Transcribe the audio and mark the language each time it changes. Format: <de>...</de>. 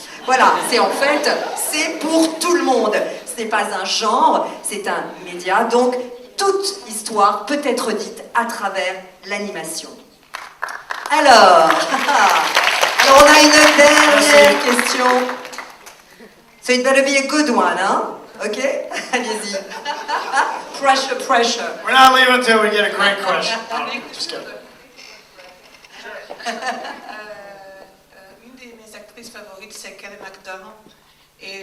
<fr>Voilà, c'est pour tout le monde. Ce n'est pas un genre, c'est un média, donc toute histoire peut être dite à travers l'animation. Alors, on a une dernière question.</fr> <en>So it better be a good one, huh?</en> <fr>Okay? Allez-y.</fr> <en>Pressure. We're not leaving until we get a great question. Just kidding.</en> <fr>Une de mes actrices favorites, c'est Kelly MacDonald. Et</fr>